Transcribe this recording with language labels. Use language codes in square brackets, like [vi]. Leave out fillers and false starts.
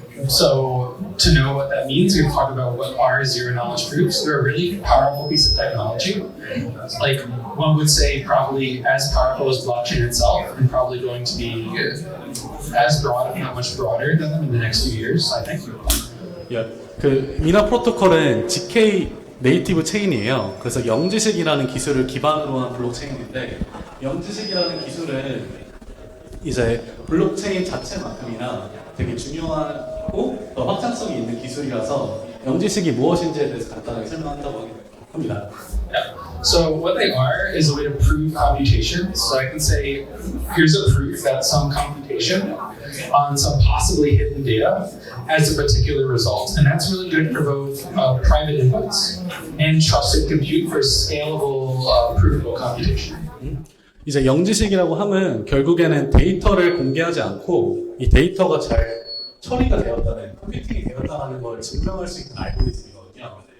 [en] So to know what that means, we can talk about what are zero knowledge proofs. They're a really powerful piece of technology. Like one would say probably as powerful as blockchain itself and probably going to be as broad, if not much broader than them in the next few years, I think. [ko] 그 미나 프로토콜은 zk 네이티브 체인이에요. 그래서 영지식이라는 기술을 기반으로 한 블록체인인데 영지식이라는 기술은 이제 블록체인 자체만큼이나 되게 중요하고 더 확장성이 있는 기술이라서 영지식이 무엇인지에 대해서 간단하게 설명한다고 합니다. [en] Yeah. So what they are is a way to prove computation. So I can say, here's a proof that some computation on some possibly hidden data has a particular result. And that's really good for both private inputs and trusted compute for scalable, provable computation. [ko] 이제 영지식이라고 하면 결국에는 데이터를 공개하지 않고 이 데이터가 잘 처리가 되었다는, 컴퓨팅이 되었다는 걸 증명할 수 있는 알고리즘이거든요.